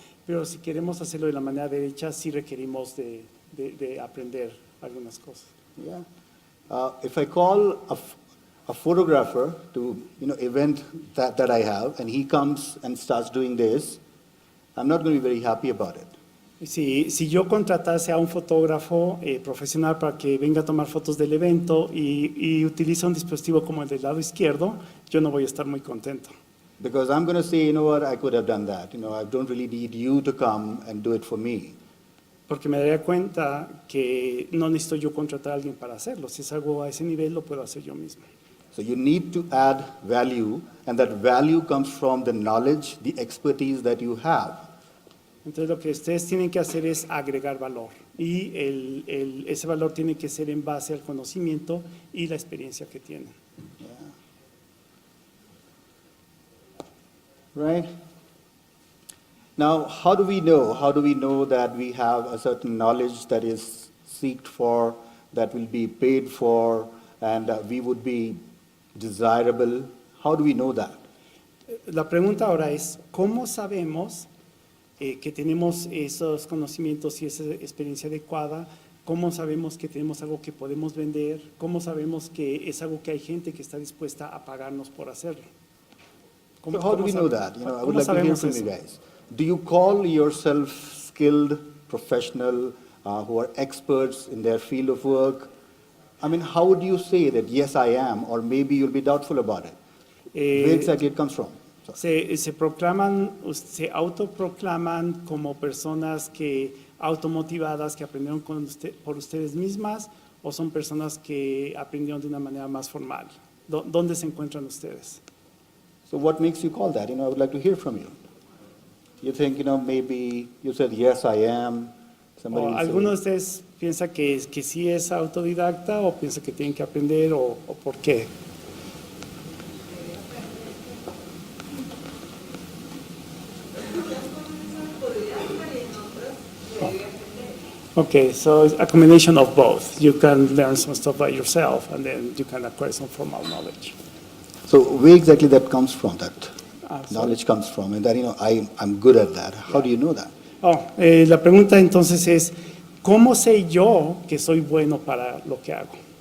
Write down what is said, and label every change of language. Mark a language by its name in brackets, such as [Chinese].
[Spanish] Pero si queremos hacerlo de la manera derecha, sí requerimos de aprender algunas cosas. [English] Yeah. If I call a photographer to event that I have, and he comes and starts doing this, I'm not going to be very happy about it. [Spanish] Si yo contratase a un fotógrafo profesional para que venga a tomar fotos del evento y utiliza un dispositivo como el del lado izquierdo, yo no voy a estar muy contento. [English] Because I'm going to say, I could have done that. I don't really need you to come and do it for me. [Spanish] Porque me daría cuenta que no necesito yo contratar a alguien para hacerlo. Si es algo a ese nivel, lo puedo hacer yo mismo. [English] So you need to add value, and that value comes from the knowledge, the expertise that you have. [Spanish] Entonces lo que ustedes tienen que hacer es agregar valor y ese valor tiene que ser en base al conocimiento y la experiencia que tienen. [English] Yeah. Right? Now, how do we know? How do we know that we have a certain knowledge that is sought for, that will be paid for, and we would be desirable? How do we know that? [Spanish] La pregunta ahora es, ¿cómo sabemos que tenemos esos conocimientos y esa experiencia adecuada ¿Cómo sabemos que tenemos algo que podemos vender? ¿Cómo sabemos que es algo que hay gente que está dispuesta a pagarnos por hacerlo? [English] So how do we know that? I would like to hear [Spanish] sabemos [English] from [Spanish] eso? [English] you guys. Do you call yourself skilled, professional, who are experts in their field of work? I mean, how would you say that, yes, I am, or maybe you'll be doubtful about it? Where exactly it comes from? [Spanish] Se proclaman, se autoproclaman como personas que automotivadas que aprendieron por ustedes mismas o son personas que aprendieron de una manera más formal. ¿Dónde se encuentran ustedes? [English] So what makes you call that? I would like to hear from you. You think, maybe you said, yes, I am. Somebody will [Spanish] ¿Alguno de [English] say, [Spanish] ustedes piensa que sí es autodidacta o piensa que tienen que aprender o por qué? [English] Okay, so it's a combination of both. You can learn some stuff by yourself and then you can acquire some formal knowledge. so where exactly that comes from, that Sorry. knowledge comes from, and that, I'm good at that. How do you know that? [Spanish] La pregunta entonces es, ¿cómo sé yo que soy bueno para lo que hago?